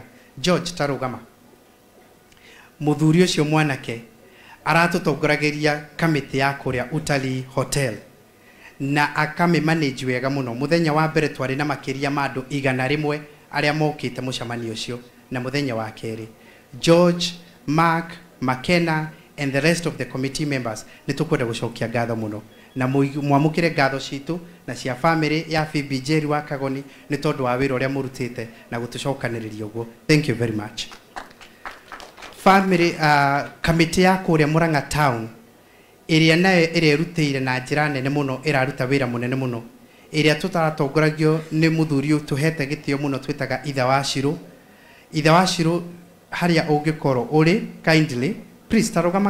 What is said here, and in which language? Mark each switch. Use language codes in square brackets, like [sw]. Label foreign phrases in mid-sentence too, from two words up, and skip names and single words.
[ki] George tarugama muthuri ucio mwanake aratutongoragiria kamiti ya kuria Utalii Hotel na akame manage wega muno. Muthenya wa mbere twari na makiria mandu 100 aria mokite mucemani ucio, na muthenya wa keri George, Mark, McKenna [en] and the rest of the committee members [ki] nitukwenda gucokia ngatho muno na mwamukire ngatho citu na cia family ya Phoebe Jerry wa Kagoni ni tondu wa wira uria murutite na gutucokaniriria uguo. [en] Thank you very much. Family committee [ki] ya kuria Murang'a town iria nayo irerutire na njira nene muno, iraruta wira munene muno, iria tutaratongoragio ni muthuri tuhete gitio muno twitaga Ithe wa Shiru. Ithe wa Shiru haria ungikoro uri [en] kindly please [ki] tarugama.